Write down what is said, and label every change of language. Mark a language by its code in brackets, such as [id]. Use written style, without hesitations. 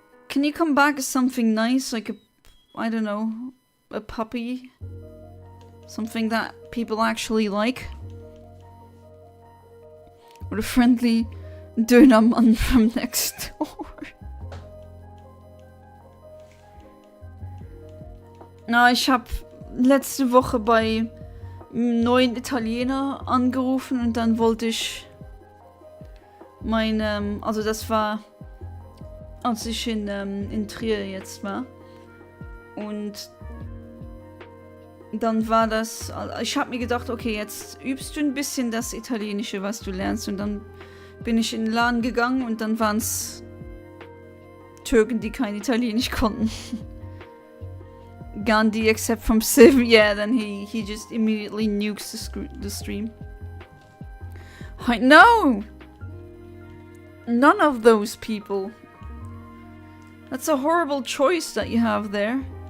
[en] Can you come back as something nice, like a, I don't know, a puppy? Something that people actually like? Or a friendly Dönermann from next door? [de] Na, ich hab letzte Woche bei einem neuen Italiener angerufen und dann wollte ich mein, also das war, als ich in Trier jetzt war. Und dann war das, ich habe mir gedacht, okay, jetzt übst du ein bisschen das Italienische, was du lernst. Und dann bin ich in den Laden gegangen und dann waren es Türken, die kein Italienisch konnten. [en] Gandhi, except from Civ, yeah, then he just immediately nukes the stream. No! None of those people. That's a horrible choice that you have there.